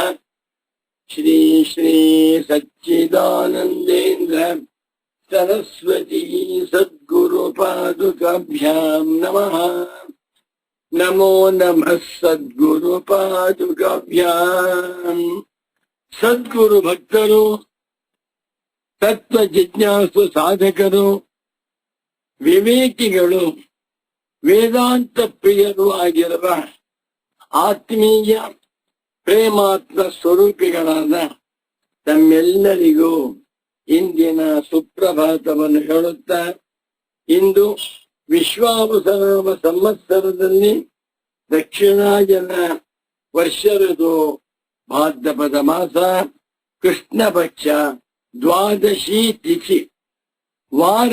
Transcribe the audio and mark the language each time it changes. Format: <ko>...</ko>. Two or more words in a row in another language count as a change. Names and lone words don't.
<sa>श्री श्री सच्चिदानन्देन्द्र सरस्वती सद्गुरुपादुकाभ्यां नमः। नमो नमः सद्गुरुपादुकाभ्यां। सद्गुरु भक्तರು</sa> <kn>ತತ್ವ ಜಿಜ್ಞಾಸು ಸಾಧಕರು ವಿವೇಕಿಗಳು ವೇದಾಂತ ಪ್ರಿಯರು ಆಗಿರುವ ಆತ್ಮೀಯ ಪ್ರೇಮಾತ್ಮ ಸ್ವರೂಪಿಗಳಾದ ತಮ್ಮೆಲ್ಲರಿಗೂ ಇಂದಿನ ಸುಪ್ರಭಾತವನ್ನು ಹೇಳುತ್ತಾ, ಇಂದು ವಿಶ್ವಾವಸನಾಮ ಸಂವತ್ಸರದಲ್ಲಿ ದಕ್ಷಿಣಾಯನ ವರ್ಷ ಋತು ಭಾದ್ರಪದ ಮಾಸ ಕೃಷ್ಣ ಪಕ್ಷ ದ್ವಾದಶಿ ತಿಥಿ ವಾರ.</kn>